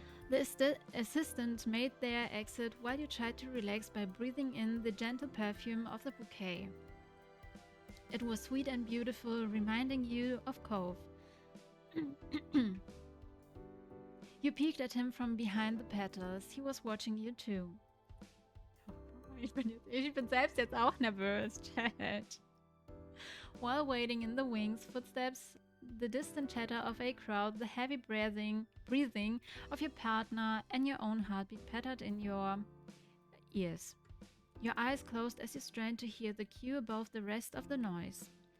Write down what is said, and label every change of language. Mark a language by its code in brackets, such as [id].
[en] The assistant made their exit while you tried to relax by breathing in the gentle perfume of the bouquet. It was sweet and beautiful, reminding you of Cove. You peeked at him from behind the petals. He was watching you too. [de] Ich bin selbst jetzt auch nervös, Chat. [en] While waiting in the wings, footsteps, the distant chatter of a crowd, the heavy breathing of your partner, and your own heartbeat pattered in your ears. Your eyes closed as you strained to hear the cue above the rest of the noise.